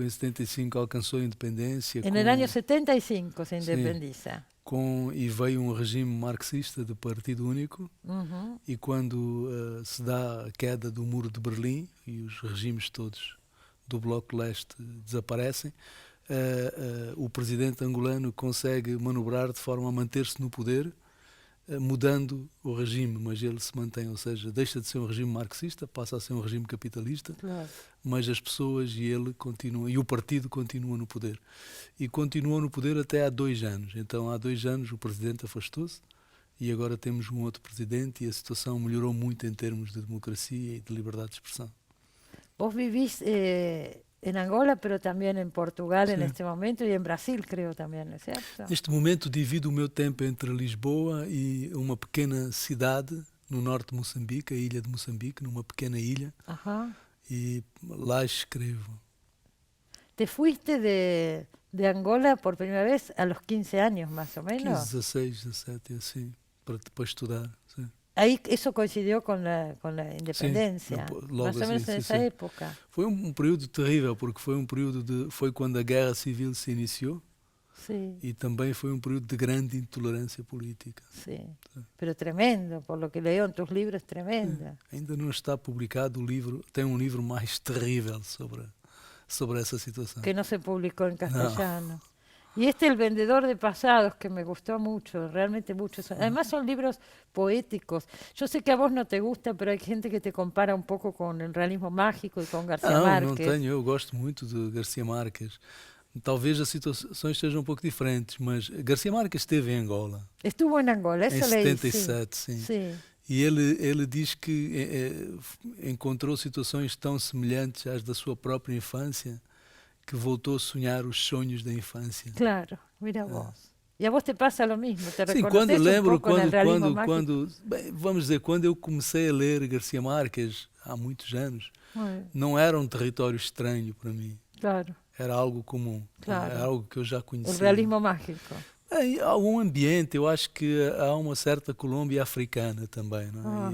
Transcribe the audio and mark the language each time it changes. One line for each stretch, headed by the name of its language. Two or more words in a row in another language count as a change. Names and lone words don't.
Portuguese: Em 75 alcançou a independência.
Spanish: En el año 75 se Sí. independiza.
Portuguese: E veio um regime marxista de partido único. Ujú. E quando se dá a queda do muro de Berlim e os regimes todos do Bloco de Leste desaparecem, o presidente angolano consegue manobrar de forma a manter-se no poder mudando o regime, mas ele se mantém, ou seja, deixa de ser um regime marxista, passa a ser um regime capitalista,
Spanish: Claro.
Portuguese: mas as pessoas e ele continuam, e o partido continua no poder. E continuou no poder até há 2 anos. Então, há 2 anos o presidente afastou-se e agora temos um outro presidente e a situação melhorou muito em termos de democracia e de liberdade de expressão.
Spanish: Vos vivís en Angola, pero también en Portugal en Sí. este momento y en Brasil, creo también, ¿no es cierto?
Portuguese: Neste momento divido o meu tempo entre Lisboa e uma pequena cidade no norte de Moçambique, a ilha de Moçambique, numa pequena ilha, Ajá. e lá escrevo.
Spanish: ¿Te fuiste de Angola por primera vez a los 15 años, más o
Portuguese: 15,
Spanish: menos?
Portuguese: 16, 17, assim, para depois estudar. Sim.
Spanish: Ahí eso coincidió con la independencia,
Portuguese: logo
Spanish: más o
Portuguese: assim,
Spanish: menos en
Portuguese: sim,
Spanish: esa
Portuguese: sim.
Spanish: época.
Portuguese: Foi um período terrível, porque foi um período foi quando a guerra civil se iniciou
Spanish: Sí,
Portuguese: e também foi um período de grande intolerância política.
Spanish: sí. Pero tremendo, por lo que leo en tus libros, tremenda.
Portuguese: Ainda não está publicado o livro, tem um livro mais terrível sobre essa situação.
Spanish: Que no se publicó en castellano. Y El vendedor de pasados, que me gustó mucho, realmente mucho. Además son libros poéticos. Yo sé que a vos no te gusta, pero hay gente que te compara un poco con el realismo mágico y con García
Portuguese: Não
Spanish: Márquez.
Portuguese: tenho, eu gosto muito de Garcia Marques. Talvez as situações sejam um pouco diferentes, mas Garcia Marques esteve em Angola
Spanish: Estuvo en Angola,
Portuguese: em
Spanish: eso leí.
Portuguese: 77, sim.
Spanish: Sí.
Portuguese: E ele diz que encontrou situações tão semelhantes às da sua própria infância que voltou a sonhar os sonhos da infância.
Spanish: Claro, mira vos. Y a vos te pasa lo mismo, te
Portuguese: Sim,
Spanish: reconoces un poco en el realismo mágico.
Portuguese: vamos dizer, quando eu comecei a ler Garcia Marques, há muitos anos,
Spanish: Muy,
Portuguese: não era um território estranho para mim,
Spanish: claro,
Portuguese: era algo comum,
Spanish: Claro.
Portuguese: era algo que eu já conhecia.
Spanish: el realismo mágico.
Portuguese: Há um ambiente, eu acho que há uma certa Colômbia africana também, não é?